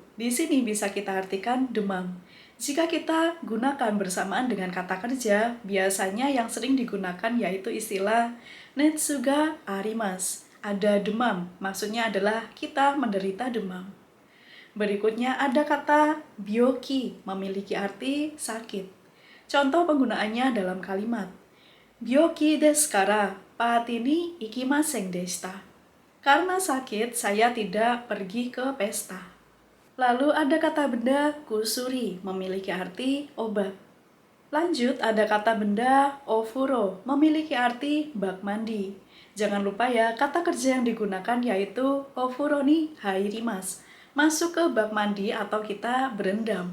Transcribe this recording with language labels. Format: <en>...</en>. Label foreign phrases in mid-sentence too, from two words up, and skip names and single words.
<id>Di sini bisa kita artikan demam. Jika kita gunakan bersamaan dengan kata kerja, biasanya yang sering digunakan yaitu istilah</id> <ja>熱があります.</ja> <id>Ada demam, maksudnya adalah kita menderita demam. Berikutnya ada kata byoki, memiliki arti sakit. Contoh penggunaannya dalam kalimat,</id> <ja>病気ですからパーティーに行きませんでした.</ja> <id>Karena sakit, saya tidak pergi ke pesta. Lalu ada kata benda kusuri, memiliki arti obat. Lanjut, ada kata benda ofuro, memiliki arti bak mandi. Jangan lupa ya, kata kerja yang digunakan yaitu</id> <ja>お風呂に入ります,</ja> <id>masuk ke bak mandi atau kita berendam.</id>